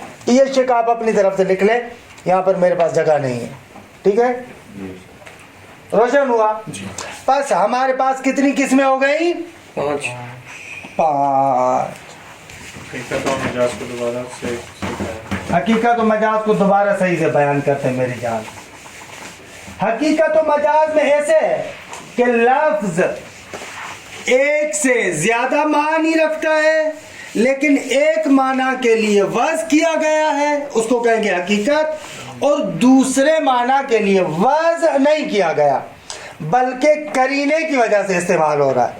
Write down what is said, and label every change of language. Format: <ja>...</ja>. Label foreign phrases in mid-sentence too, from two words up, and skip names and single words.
<ur>یہ شق آپ اپنی طرف سے لکھ لیں، یہاں پر میرے پاس جگہ نہیں ہے. ٹھیک ہے، روشن ہوا? بس ہمارے پاس کتنی قسمیں ہو گئیں? 5। ایک تو مجاز کو دوبارہ سے حقیقت و مجاز کو دوبارہ صحیح سے بیان کرتے ہیں میری جان. حقیقت و مجاز میں ایسے ہے کہ لفظ ایک سے زیادہ معنی رکھتا ہے لیکن ایک معنی کے لیے وضع کیا گیا ہے, اس کو کہیں گے حقیقت, اور دوسرے معنی کے لیے وضع نہیں کیا گیا بلکہ قرینے کی وجہ سے استعمال ہو رہا ہے.</ur>